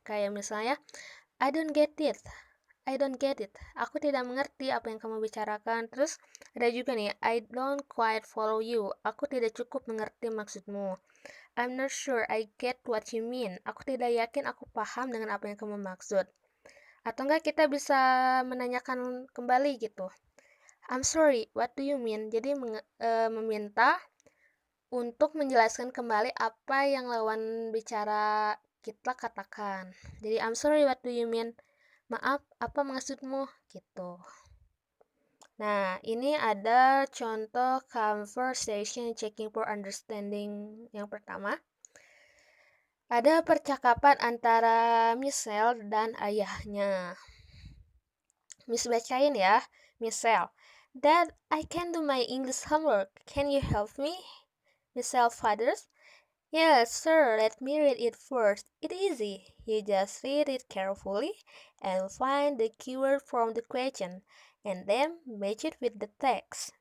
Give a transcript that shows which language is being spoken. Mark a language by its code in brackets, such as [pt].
[id] Kayak misalnya, [en] I don't get it. I don't get it. [id] Aku tidak mengerti apa yang kamu bicarakan. Terus ada juga nih, [en] I don't quite follow you. [id] Aku tidak cukup mengerti maksudmu. [en] I'm not sure I get what you mean. [id] Aku tidak yakin aku paham dengan apa yang kamu maksud. Atau enggak kita bisa menanyakan kembali gitu. [en] I'm sorry, what do you mean? [id] Jadi meminta untuk menjelaskan kembali apa yang lawan bicara kita katakan. [en] Jadi I'm sorry, what do you mean? [id] Maaf, apa maksudmu? Gitu. Nah, ini ada contoh conversation checking for understanding yang pertama. Ada percakapan antara Michelle dan ayahnya. Miss bacain ya, Michelle. [en] Dad, I can do my English homework. Can you help me? Michelle fathers. Yes, sir, let me read it first. It's easy. You just read it carefully and find the keyword from the question and then match it with the text.